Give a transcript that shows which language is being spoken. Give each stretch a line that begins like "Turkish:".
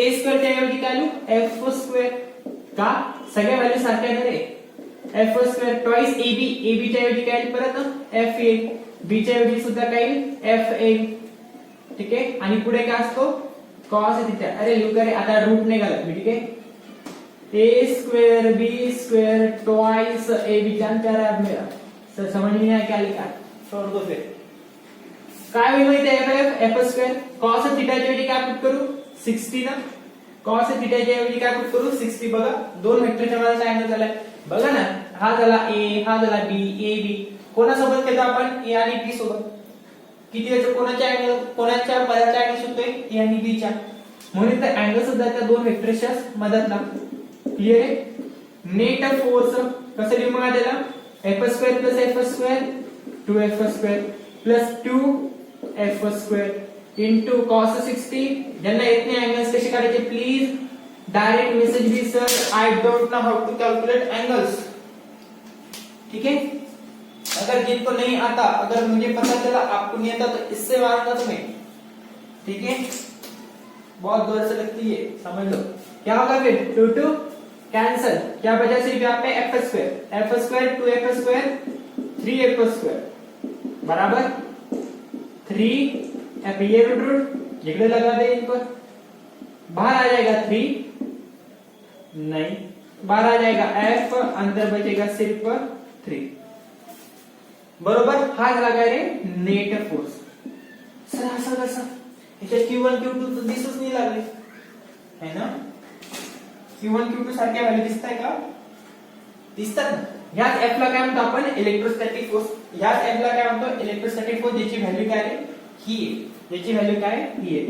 Marathi: ए square च्या ऐवजी काय लिहू, एफ स्क्वेअर, का सगळ्या व्हॅल्यू सारख्या आहे रे, F square twice AB, AB च्या ऐवजी काय येईल परत एफ येईल, बी च्या ऐवजी सुद्धा काय येईल एफ येईल, ठीक आहे. आणि पुढे काय असतो कॉस थीटा, अरे लिहू का रे, आता रूट नाही घालत मी, ठीक आहे.
Hindi: ए square B square twice A B, जानते आ मेरा सर, समझ में नहीं आया क्या लिखा, छोड़ दो फिर.
Marathi: काय होईल माहिती आहे एफ स्क्वेअर, कॉस थीटाच्या ऐवजी काय पुट करू 60 ना, कॉस थीटाच्या ऐवजी काय पुट करू 60. बघा दोन वेक्टरच्या मध्ये अँगल झालाय, बघा ना, हा झाला ए, हा झाला बी, ए बी कोणासोबत केलं आपण, ए आणि बी सोबत. किती वेळेस कोणाच्या अँगल, कोणाच्या पदाचा अँगल शोधतोय ए आणि बी च्या, म्हणून तर अँगल सुद्धा त्या दोन वेक्टरच्या मदतला. क्लियर आहे. नेट फोर्स कसं लिहू मग त्याला, F square plus F square 2f square plus 2f square into cos 60. ज्यांना येत नाही अँगल्स कसे काढायचे प्लीज डायरेक्ट मैसेज भी,
English: sir I don't know how to calculate angles,
Marathi: ठीक है.
Hindi: अगर जिनको नहीं आता, अगर मुझे पता चला आपको नहीं आता तो इससे मारूंगा तुम्हें, ठीक है. बहुत जोर से लगती है, समझ लो. क्या होगा फिर 2 2 कैंसल, क्या बचा सिर्फ यहाँ पे F square 2f square 3f square बराबर 3f, ये रूट इकडे लगा दे इनको, बाहर आ जाएगा 3, नहीं बाहर आ जाएगा f, अंदर बचेगा सिर्फ 3, बरोबर.
Marathi: हा झाला काय रे नेट फोर्स. सर असं कसं, याच्यात Q1 Q2 तर दिसूच नाही लागले है ना, Q1 Q2 सारख्या व्हॅल्यू दिसताय का, दिसतात ना. ह्याच एफ ला काय म्हणतो आपण इलेक्ट्रोस्टॅटिक फोर्स, ह्याच एफ ला काय म्हणतो इलेक्ट्रोस्टॅटिक फोर्स, ज्याची व्हॅल्यू काय आहे ही आहे, ज्याची व्हॅल्यू काय ही आहे.